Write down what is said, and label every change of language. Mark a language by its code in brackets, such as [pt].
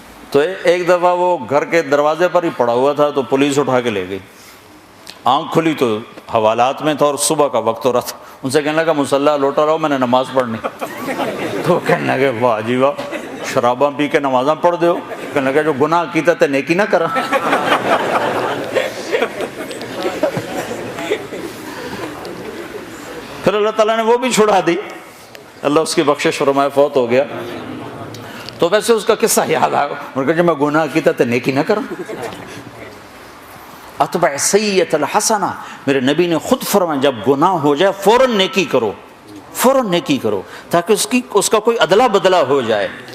[ur] تو ایک دفعہ وہ گھر کے دروازے پر ہی پڑا ہوا تھا تو پولیس اٹھا کے لے گئی. آنکھ کھلی تو حوالات میں تھا اور صبح کا وقت ہو رہا تھا. ان سے کہنے لگا مصلی لوٹا رہو، میں نے نماز پڑھنی. [pa] تو کہنے لگے واہ جی واہ، شراباں پی کے نمازاں پڑھ دو. کہنے لگا جو گناہ کیتا تے نیکی نہ کرا. [ur] پھر اللہ تعالیٰ نے وہ بھی چھڑا دی، اللہ اس کی بخشش فرمائے، فوت ہو گیا. تو ویسے اس کا قصہ یاد آیا، انہوں نے کہا جب میں [pa] گناہ کیتا تے نیکی نہ کرا. [ar] اتبع سیئۃ الحسنہ، [ur] میرے نبی نے خود فرمایا جب گناہ ہو جائے فوراً نیکی کرو، فوراً نیکی کرو، تاکہ اس کا کوئی ادلا بدلا ہو جائے.